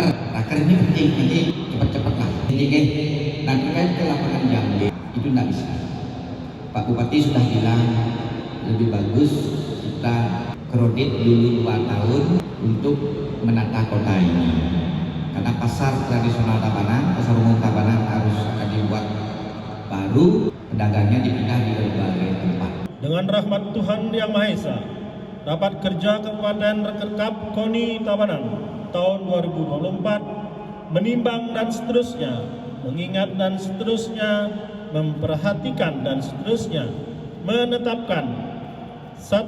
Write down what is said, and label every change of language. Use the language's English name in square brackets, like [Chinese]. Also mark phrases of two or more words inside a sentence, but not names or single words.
[Indonesian] Raker ini penting, jadi cepat-cepatlah. Jadi dan terkait ke lapangan Jambi itu tidak bisa. Pak Bupati sudah bilang lebih bagus kita kredit dulu 2 tahun untuk menata kota ini. Karena pasar tradisional Tabanan, pasar umum Tabanan harus akan dibuat baru, pedagangnya dipindah di berbagai tempat. Dengan rahmat Tuhan Yang Maha Esa, rapat kerja Kabupaten Rekerkap KONI Tabanan tahun 2024 menimbang dan seterusnya, mengingat dan seterusnya, memperhatikan dan seterusnya, menetapkan 1.